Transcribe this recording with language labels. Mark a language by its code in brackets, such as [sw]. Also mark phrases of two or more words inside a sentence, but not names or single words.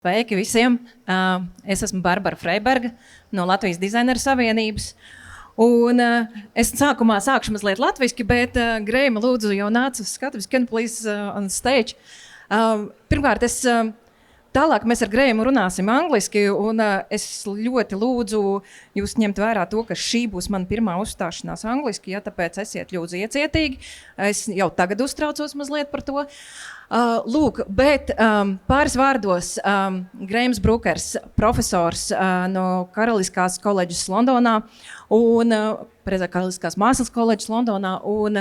[lv] Sveiki visiem! Es esmu Barbaru Freibergu no Latvijas Dizaineru savienības. Un es sākumā sākšu mazliet latviski, bet Greima lūdzu jau nāca uz skatuves. [en] Can please on stage? [lv] Pirmkārt, tālāk mēs ar Greimu runāsim angliski, un es ļoti lūdzu jūs ņemt vērā to, ka šī būs mana pirmā uzstāšanās angliski, tāpēc esiet lūdzu iecietīgi. Es jau tagad uztraucos mazliet par to. Lūk, bet pāris vārdos Greiems Brūks, profesors no Karaliskās koledžas Londonā un Karaliskās mākslas koledžas Londonā un